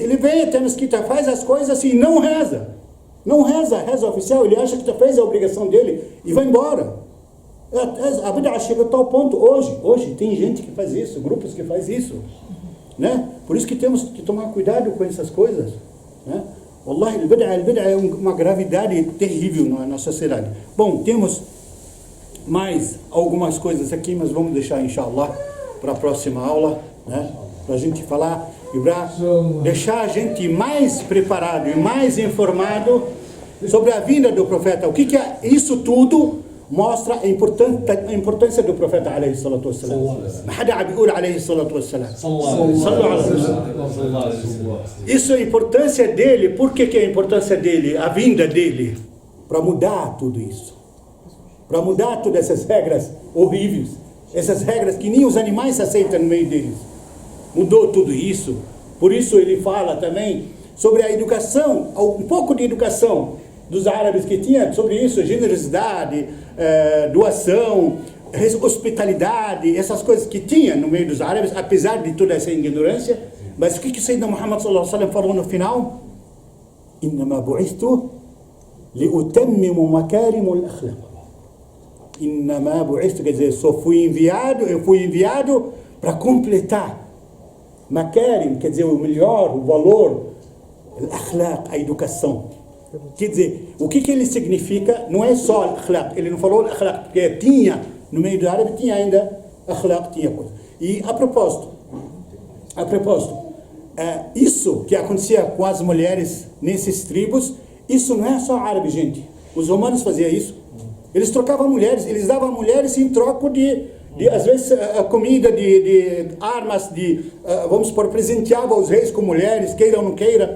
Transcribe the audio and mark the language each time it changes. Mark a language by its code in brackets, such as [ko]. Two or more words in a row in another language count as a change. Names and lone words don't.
[pt] Ele vem até a mesquita, faz as coisas e não reza. Não reza, reza oficial. Ele acha que fez a obrigação dele e vai embora. A bid'ah chega a tal ponto hoje tem gente que faz isso, grupos que faz isso, né? Por isso que temos que tomar cuidado com essas coisas, né? [ar] والله، البدعة [pt] é uma gravidade terrível na sociedade. Bom, temos mais algumas coisas aqui, mas vamos deixar, inshallah, para a próxima aula, né? Para a gente falar e para deixar a gente mais preparado e mais informado sobre a vinda do profeta. O que é isso tudo? Mostra a importância do profeta [ar] عليه الصلاة والسلام. ماهادا أبيول عليه الصلاة والسلام. [pt] Isso é a importância dele. Por que é a importância dele? A vinda dele. Para mudar tudo isso. Para mudar todas essas regras horríveis. Essas regras que nem os animais aceitam no meio deles. Mudou tudo isso. Por isso ele fala também sobre a educação, um pouco de educação dos árabes que tinha sobre isso, generosidade, doação, hospitalidade, essas coisas que tinha no meio dos árabes, apesar de toda essa ignorância. Mas o que Sayyidina Muhammad [ar] صلى الله عليه وسلم [pt] falou no final? [ar] إنما بعثت لأتمم مكارم الأخلاق. إنما بعثت, [pt] quer dizer, eu fui enviado para completar makarim, quer dizer, o melhor, o valor, al-akhlaq, a educação. Quer dizer, o que ele significa não é só al-akhlaq. Ele não falou al-akhlaq, porque tinha, no meio do árabe tinha ainda akhlaq, tinha coisa. E a propósito, isso que acontecia com as mulheres nesses tribos, isso não é só árabe, gente. Os romanos faziam isso. Eles trocavam mulheres, eles davam mulheres em troca de às vezes, comida, de armas, vamos supor, presenteavam os reis com mulheres, queira ou não queira.